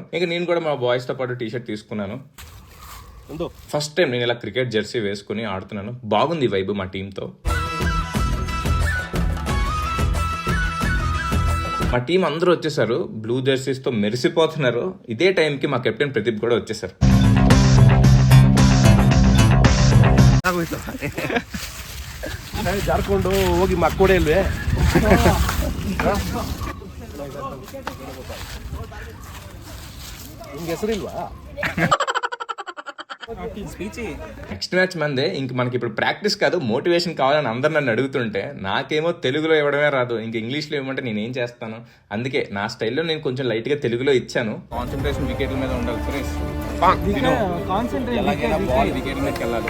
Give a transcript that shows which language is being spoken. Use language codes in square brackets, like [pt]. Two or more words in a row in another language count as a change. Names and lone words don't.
[te] ఇంకా నేను కూడా మా బాయ్స్ తో పాటు టీషర్ట్ తీసుకున్నాను. [en] first time [te] నేను ఇలా [en] cricket jersey [te] వేసుకుని ఆడుతున్నాను. బాగుంది వైబ్ మా టీంతో. మా టీం అందరూ వచ్చేసారు, [en] blue jerseys [te] తో మెరిసిపోతున్నారు. ఇదే టైంకి మా కెప్టెన్ ప్రదీప్ కూడా వచ్చేసారు. [kn] ಜಾರ್ಕೊಂಡು ಹೋಗಿ ಮಕ್ಕಳೇ ಇಲ್ವೇ ನಿಮ್ಗೆ ಹೆಸರಿಲ್ವಾ? [en] next match Monday. [te] ఇంక మనకి ఇప్పుడు ప్రాక్టీస్ కాదు, మోటివేషన్ కావాలని అందరు నన్ను అడుగుతుంటే నాకేమో తెలుగులో ఇవ్వడమే రాదు. ఇంక ఇంగ్లీష్లో ఇవ్వమంటే నేనేం చేస్తాను. అందుకే నా స్టైల్లో నేను కొంచెం లైట్ గా తెలుగులో ఇచ్చాను. కాన్సన్ట్రేషన్ వికెట్ల మీద ఉండాలి. సురేష్ ఎలాగైనా బాల్ వికెట్ మీదకి వెళ్ళాలి.